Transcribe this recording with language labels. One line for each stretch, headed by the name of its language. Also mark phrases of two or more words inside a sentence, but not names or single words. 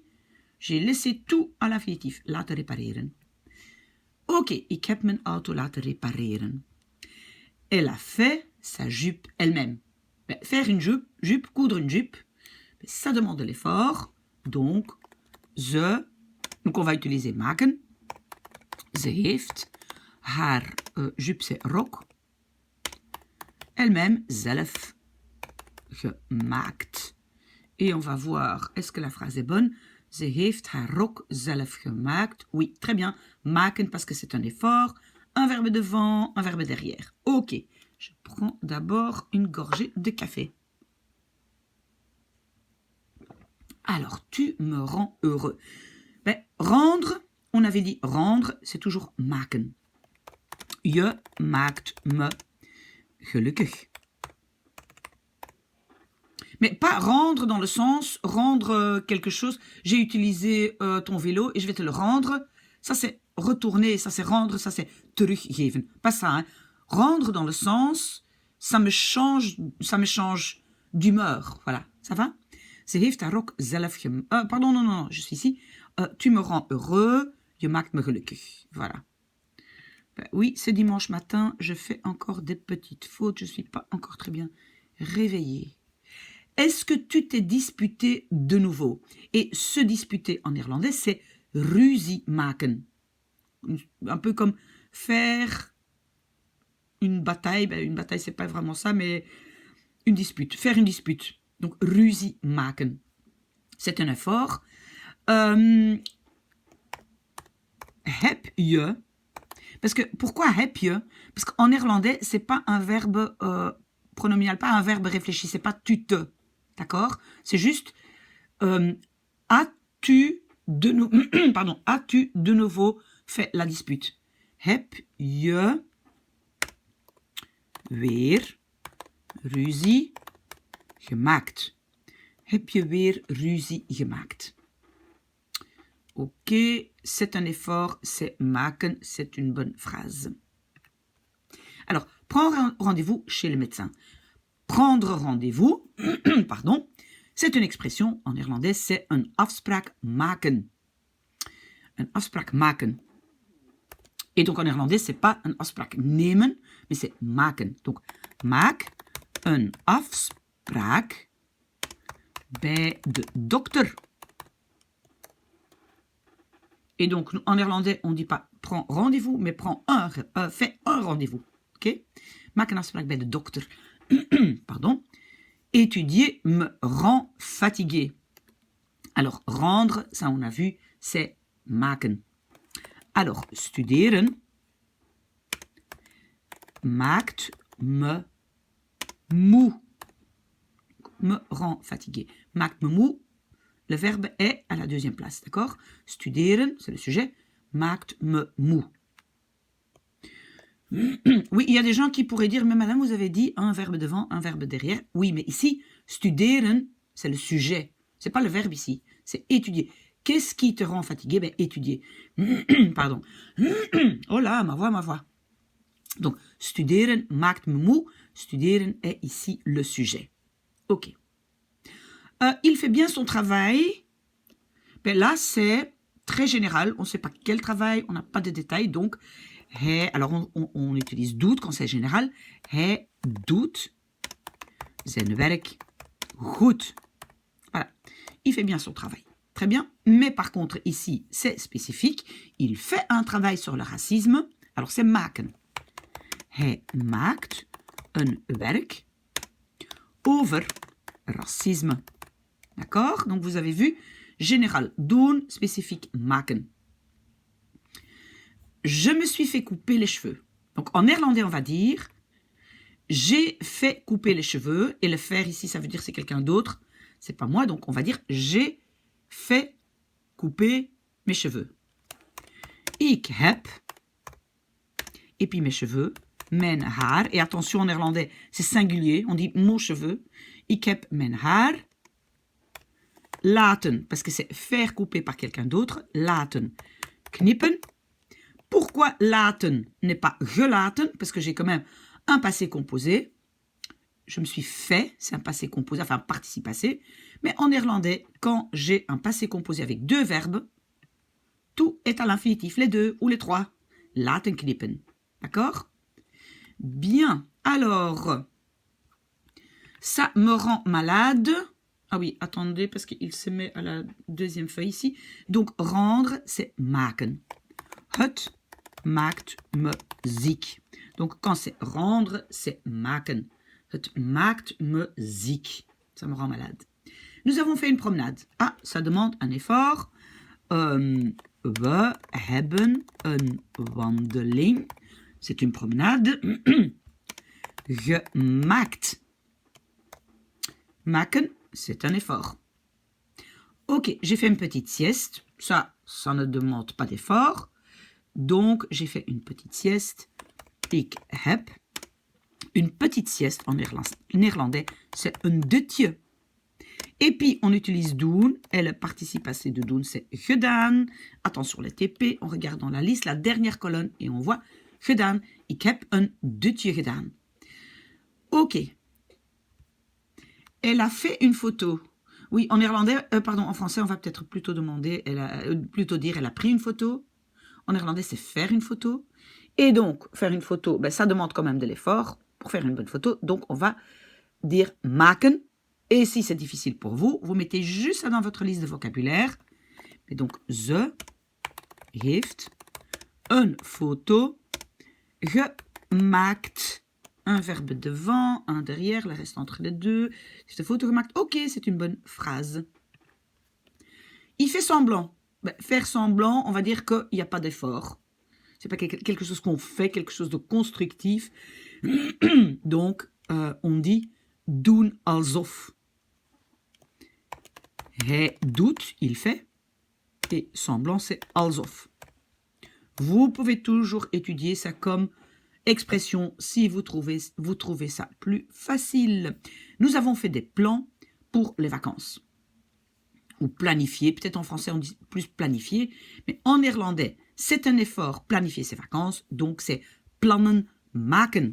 French: J'ai laissé tout à l'infinitif.
Dutch: Laten repareren. Ok, ik heb mijn auto laten repareren.
French: Elle a fait sa jupe elle-même. Ben, faire une jupe, coudre une jupe, ben, ça demande de l'effort. Donc, donc on va utiliser maken.
Dutch: Ze heeft haar
French: jupe, c'est
Dutch: rok.
French: Elle-même,
Dutch: zelf, gemaakt.
French: Et on va voir, est-ce que la phrase est bonne?
Dutch: Ze heeft haar rok zelf gemaakt.
French: Oui, très bien. Maken parce que c'est un effort. un verbe devant, un verbe derrière. Ok, je prends d'abord une gorgée de café. Alors, tu me rends heureux. Ben, rendre, on avait dit rendre, c'est toujours maken.
Dutch: Je maakt me gelukkig.
French: Mais pas rendre dans le sens rendre quelque chose. J'ai utilisé ton vélo et je vais te le rendre. Ça c'est retourner, ça c'est rendre, ça c'est teruggeven. Pas ça, hein. Rendre dans le sens, ça me change d'humeur. Voilà, ça va?
Dutch: Ze heeft haar ook zelf
French: pardon, non, je suis ici. Tu me rends heureux,
Dutch: je maakt me gelukkig.
French: Voilà. Ben, oui, c'est dimanche matin, je fais encore des petites fautes, je ne suis pas encore très bien réveillée. Est-ce que tu t'es disputé de nouveau? Et se disputer en néerlandais, c'est
Dutch: ruzie maken.
French: Un peu comme faire une bataille. Ben, une bataille, c'est pas vraiment ça, mais une dispute. Faire une dispute. Donc,
Dutch: ruzie maken.
French: C'est un effort.
Dutch: Heb je.
French: Parce que, pourquoi
Dutch: heb je?
French: Parce qu'en néerlandais, c'est pas un verbe pronominal, pas un verbe réfléchi, c'est pas tu te. D'accord? C'est juste as-tu de nouveau fait la dispute?
Dutch: Heb je weer ruzie gemaakt? Heb je weer ruzie gemaakt?
French: Ok, c'est un effort, c'est maken, c'est une bonne phrase. Alors, prendre rendez-vous chez le médecin. Prendre rendez-vous, pardon, c'est une expression en néerlandais, c'est
Dutch: een afspraak maken. Een afspraak maken.
French: Et donc en néerlandais, c'est pas
Dutch: een afspraak nemen,
French: mais c'est maken.
Dutch: Donc, maak een afspraak bij de dokter.
French: Et donc, en néerlandais, on ne dit pas prends rendez-vous, mais fais un rendez-vous. Ok?
Dutch: Maak een afspraak bij de dokter.
French: Pardon. Étudier me rend fatigué. Alors, rendre, ça on a vu, c'est maken.
Dutch: Alors, studeren maakt me moe.
French: Me rend fatigué.
Dutch: Maakt me moe.
French: Le verbe est à la deuxième place, d'accord? Studeren, c'est le sujet.
Dutch: Maakt me moe.
French: Oui, il y a des gens qui pourraient dire, mais madame, vous avez dit un verbe devant, un verbe derrière. Oui, mais ici, studeren, c'est le sujet. C'est pas le verbe ici, c'est étudier. Qu'est-ce qui te rend fatigué? Ben, étudier. Pardon. Oh là, ma voix. Donc,
Dutch: studeren maakt me moe.
French: Studeren est ici le sujet. Ok. Il fait bien son travail. Ben là, c'est très général. On ne sait pas quel travail, on n'a pas de détails. Donc, alors on utilise doet quand c'est général.
Dutch: Hij doet zijn werk goed.
French: Voilà. Il fait bien son travail. Très bien. Mais par contre, ici, c'est spécifique. Il fait un travail sur le racisme. Alors, c'est maken.
Dutch: Hij maakt een werk over racisme.
French: D'accord? Donc, vous avez vu, général, doen, spécifique, maken. Je me suis fait couper les cheveux. Donc, en néerlandais, on va dire j'ai fait couper les cheveux. Et le faire ici, ça veut dire c'est quelqu'un d'autre. C'est pas moi. Donc, on va dire j'ai fait couper mes cheveux.
Dutch: Ik heb.
French: Et puis mes cheveux.
Dutch: Mijn haar.
French: Et attention, en néerlandais, c'est singulier. On dit mon cheveu.
Dutch: Ik heb mijn haar laten.
French: Parce que c'est faire couper par quelqu'un d'autre.
Dutch: Laten. Knippen.
French: Pourquoi laten n'est pas gelaten? Parce que j'ai quand même un passé composé. Je me suis fait, c'est un passé composé, enfin un participe passé. Mais en néerlandais, quand j'ai un passé composé avec deux verbes, tout est à l'infinitif, les deux ou les trois.
Dutch: Laten knippen.
French: D'accord? Bien. Alors, ça me rend malade. Ah oui, attendez, parce qu'il se met à la deuxième feuille ici. Donc, rendre, c'est maken.
Dutch: Het maakt me ziek.
French: Donc, quand c'est rendre, c'est maken.
Dutch: Het maakt me ziek.
French: Ça me rend malade. Nous avons fait une promenade. Ah, ça demande un effort.
Dutch: We hebben een wandeling
French: c'est une promenade.
Dutch: Gemaakt. Maken,
French: c'est un effort. Ok, j'ai fait une petite sieste. Ça ne demande pas d'effort. Donc, j'ai fait une petite sieste.
Dutch: Ik heb.
French: Une petite sieste en néerlandais, c'est
Dutch: een dutje.
French: Et puis, on utilise doen. Et le participe passé de doen, c'est gedaan. Attention, les TP. On regarde dans la liste, la dernière colonne, et on voit gedaan.
Dutch: Ik heb een dutje gedaan.
French: Ok. Elle a fait une photo. Oui, en néerlandais, en français, on va peut-être plutôt demander, dire, elle a pris une photo. En néerlandais, c'est faire une photo. Et donc, faire une photo, ça demande quand même de l'effort pour faire une bonne photo. Donc, on va dire maken. Et si c'est difficile pour vous, vous mettez juste ça dans votre liste de vocabulaire. Et donc,
Dutch: ze heeft een foto gemaakt.
French: Un verbe devant, un derrière, le reste entre les deux. C'est une photo gemaakt. Ok, c'est une bonne phrase. Il fait semblant. Faire semblant, on va dire qu'il n'y a pas d'effort. C'est pas quelque chose qu'on fait, quelque chose de constructif. Donc, on dit
Dutch: doen alsof. Hij doet,
French: il fait. Et semblant, c'est alsof. Vous pouvez toujours étudier ça comme expression si vous trouvez ça plus facile. Nous avons fait des plans pour les vacances. Ou planifier, peut-être en français on dit plus planifier, mais en néerlandais, c'est un effort planifier ses vacances, donc c'est
Dutch: plannen maken.